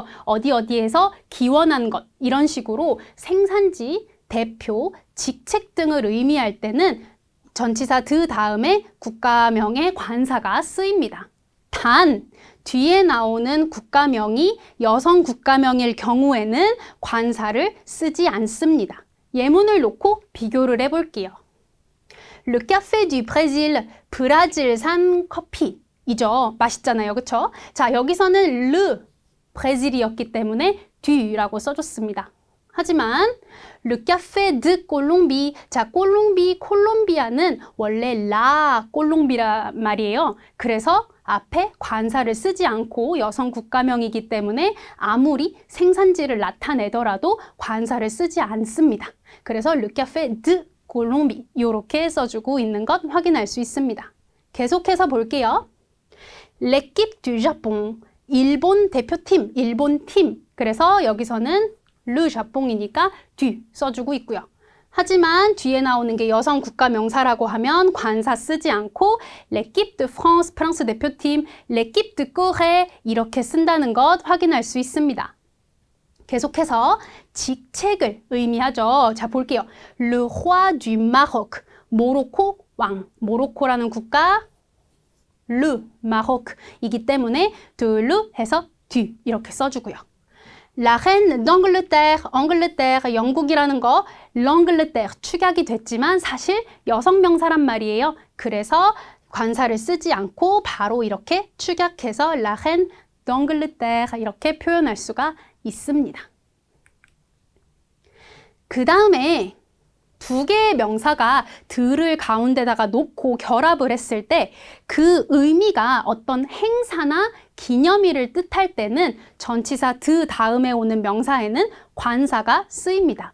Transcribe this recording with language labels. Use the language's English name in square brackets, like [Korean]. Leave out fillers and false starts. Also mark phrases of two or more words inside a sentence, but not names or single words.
[Korean] 어디에서 기원한 것, 이런 식으로 생산지, 대표, 직책 등을 의미할 때는 전치사 드 다음에 국가명의 관사가 쓰입니다. 단, 뒤에 나오는 국가명이 여성 국가명일 경우에는 관사를 쓰지 않습니다. 예문을 놓고 비교를 해볼게요. [French] Le café du Brésil, [Korean] 브라질산 커피이죠. 맛있잖아요. 그쵸? 자, 여기서는 le, 브라질이었기 때문에 du라고 써줬습니다. [French] 하지만 le café de Colombie, [Korean] 자, 콜롬비아는 원래 la 콜롬비라 말이에요. 그래서 앞에 관사를 쓰지 않고 여성 국가명이기 때문에 아무리 생산지를 나타내더라도 관사를 쓰지 않습니다. 그래서 [French] Le Café de Colombie [Korean] 이렇게 써주고 있는 것 확인할 수 있습니다. 계속해서 볼게요. [French] L'équipe du Japon, [Korean] 일본 대표팀, 일본 팀. 그래서 여기서는 [French] Le Japon [Korean] 이니까 du 써주고 있고요. 하지만 뒤에 나오는 게 여성 국가 명사라고 하면 관사 쓰지 않고 [French] l'équipe de France, [Korean] 프랑스 대표팀, [French] l'équipe de Corée [Korean] 이렇게 쓴다는 것 확인할 수 있습니다. 계속해서 직책을 의미하죠. 자, 볼게요. [French] Le roi du Maroc, [Korean] 모로코 왕, 모로코라는 국가 [French] le Maroc [Korean] 이기 때문에 [French] de le [Korean] 해서 du 이렇게 써주고요. [French] La reine d'Angleterre, [Korean] 앙글레테르, 영국이라는 거 l'Angleterre 축약이 됐지만 사실 여성 명사란 말이에요. 그래서 관사를 쓰지 않고 바로 이렇게 축약해서 [French] La reine d'Angleterre [Korean] 이렇게 표현할 수가 있습니다. 그 다음에 두 개의 명사가 들을 가운데다가 놓고 결합을 했을 때 그 의미가 어떤 행사나 기념일을 뜻할 때는 전치사 드 다음에 오는 명사에는 관사가 쓰입니다.